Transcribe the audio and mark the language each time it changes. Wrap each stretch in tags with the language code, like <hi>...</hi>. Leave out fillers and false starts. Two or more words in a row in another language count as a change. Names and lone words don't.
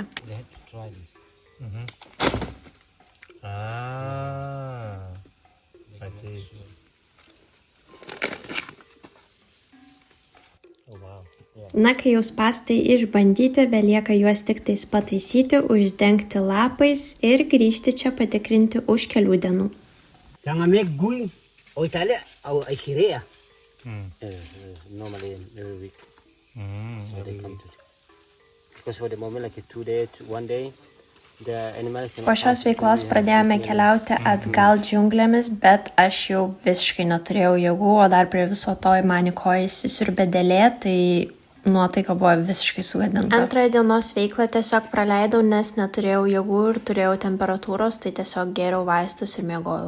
<en>They had to try this. I see. Oh wow. Yeah.</en> <lt>Na, kai jau spastai išbandyti, belieka juos tik tais pataisyti, uždengti lapais ir grįžti čia patikrinti už kelių dienų.</lt> <en>Oh, Italia or Iberia? Normally every week. So they come to. Because for the moment, like 2 days, 1 day, the animals.</en> <lt>Po šios veiklos pradėjome keliauti atgal džiunglėmis, bet aš jau visiškai neturėjau jėgų, o dar prie viso to į mane kojas įsiurbė dėlė, tai nuotaika buvo visiškai sugadinta. Antrąją dienos veiklą tiesiog praleidau, nes neturėjau jėgų ir turėjau temperatūros, tai tiesiog gėriau vaistus ir miegojau.</lt>